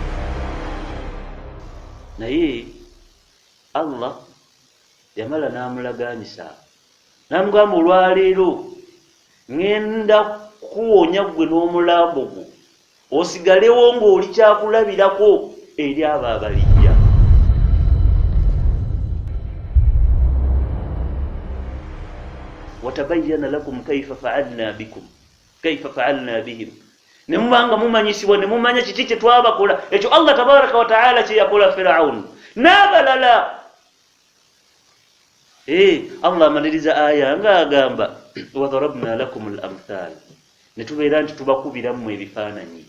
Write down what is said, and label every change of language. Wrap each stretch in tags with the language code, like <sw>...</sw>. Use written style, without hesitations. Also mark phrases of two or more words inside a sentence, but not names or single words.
<lg>Naye Allah yamala namulaganisa namugamba olwaleero ngenda kuwonya gwe n'omulambo gwo osigalewo ng'oli kyakulabirako eri abo abalijja.</lg> <ar>وتبين لكم كيف فعلنا بهم,</ar> <lg>nemubanga mumanyisibwa nemumanya kiki kye twabakola. Ekyo</lg> <ar>الله تبارك وتعالى</ar> <lg>kye yakola Firaun n'abalala. Allah amaliriza aya nga agamba</lg> <ar>وضربنا لكم الأمثال,</ar> <lg>netubeera nti tubakubiramu ebifaananyi.</lg>